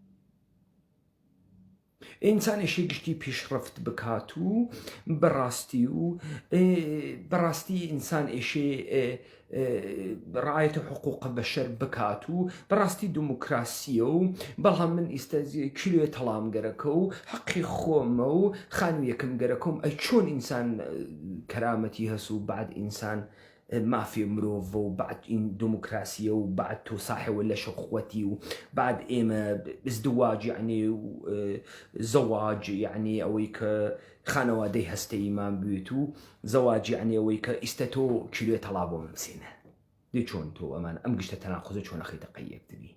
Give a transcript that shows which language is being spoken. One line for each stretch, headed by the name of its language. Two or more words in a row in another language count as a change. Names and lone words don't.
Central Kurdish: ئینسانێکی گشتی پیشڕفت بکات و بەڕاستی ئینسان ئێشێ ڕایەتە حقوق بەشەر بکات و بەڕاستی دموکراسیە و بەڵام من ئیستا کیلوێ تەڵامگەرەکە و حەقی خۆمە و خانوو یەکەم گەرەکەم. ئەی چۆن ئینسان کەرامەتی هەس و بعد ئینسان مافی مرۆڤ و بعد این دموکراسیە و بعد تۆ ساحێوە لە شەخوەتی و بعد ئێمە ازدواج یعنی زەواج یعنی ئەوەی کە خانەوادەی هەستەیمان بێت و زەواج یعنی ئەوەی کە ئیستا تۆ کیلوێ تەڵا بۆ ممسینە. دێ چۆن تۆ ئەمان ئەم گشتە تەناقوزە چۆن ئەخەیتە قەیەکتری؟